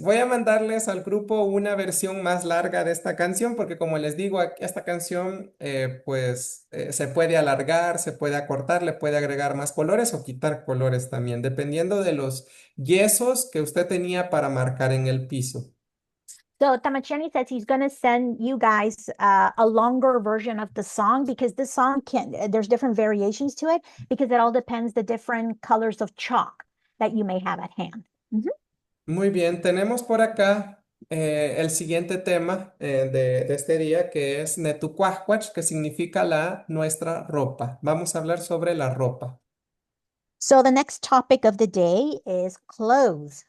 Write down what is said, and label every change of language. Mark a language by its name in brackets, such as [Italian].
[Spanish] Voy a mandarles al grupo una versión más larga de esta canción porque como les digo, esta canción se puede alargar, se puede acortar, le puede agregar más colores o quitar colores también, dependiendo de los yesos que usted tenía para marcar en el piso. [English] So Tamachtiani says he's going to send you guys a longer version of the song because this song there's different variations to it because it all depends the different colors of chalk that you may have at hand. [Spanish] Muy bien, tenemos por acá el siguiente tema de este día que es Netucuacuach, que significa nuestra ropa. Vamos a hablar sobre la ropa. [English] So the next topic of the day is clothes.